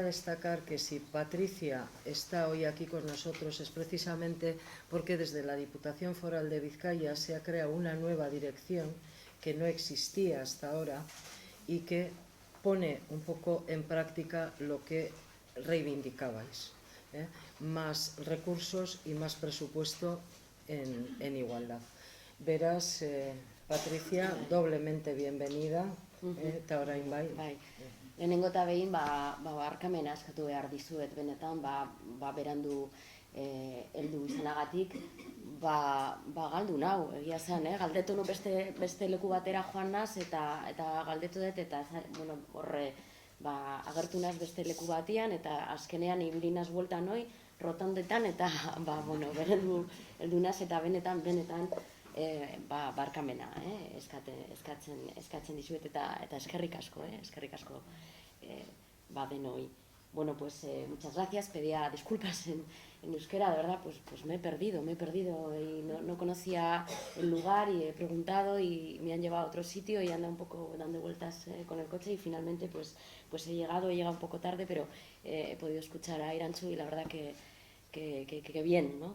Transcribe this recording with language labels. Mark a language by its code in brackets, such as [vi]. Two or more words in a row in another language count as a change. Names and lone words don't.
[es] destacar que si Patricia está hoy aquí con nosotros es precisamente porque desde la Diputación Foral de Vizcaya se ha creado una nueva dirección que no existía hasta ahora y que pone un poco en práctica lo que reivindicabais, más recursos y más presupuesto en igualdad. Verás, Patricia, doblemente bienvenida, [eu] eta orain bai. Lehenengo eta behin, barkamena eskatu behar dizuet benetan, berandu heldu izanagatik, galdu nau, egia zen, galdetu nu beste leku batera joan naz, eta galdetu dut, eta horre agertu naz beste leku batian, eta azkenean ibili naz bueltan noi, rotondetan, eta berandu heldu naz, eta benetan, barkamena eskatzen dizuet, eta eskerrik asko, denoi. [es] Bueno, pues muchas gracias, pedía disculpas en euskera, de verdad, pues me he perdido y no conocía el lugar y he preguntado y me han llevado a otro sitio y anda un poco dando vueltas con el coche y finalmente pues he llegado un poco tarde, pero he podido escuchar a Irantxu y la verdad que bien, ¿no?